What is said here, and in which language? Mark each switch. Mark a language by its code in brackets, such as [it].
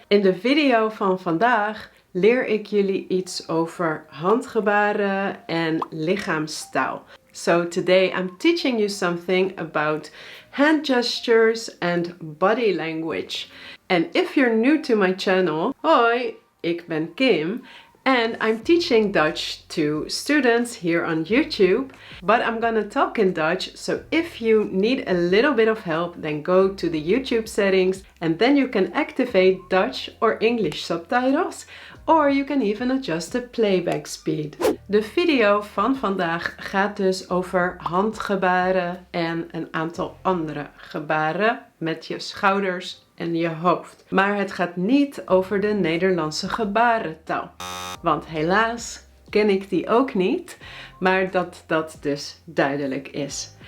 [nl] In de video van vandaag leer ik jullie iets over handgebaren en lichaamstaal. [en] So today I'm teaching you something about hand gestures and body language. And if you're new to my channel, [nl] hoi, ik ben Kim. [en] And I'm teaching Dutch to students here on YouTube, but I'm gonna talk in Dutch, so if you need a little bit of help, then go to the YouTube settings and then you can activate Dutch or English subtitles, or you can even adjust the playback speed. [nl] De video van vandaag gaat dus over handgebaren en een aantal andere gebaren met je schouders en je hoofd. Maar het gaat niet over de Nederlandse gebarentaal. Want helaas ken ik die ook niet, maar dat dus duidelijk is.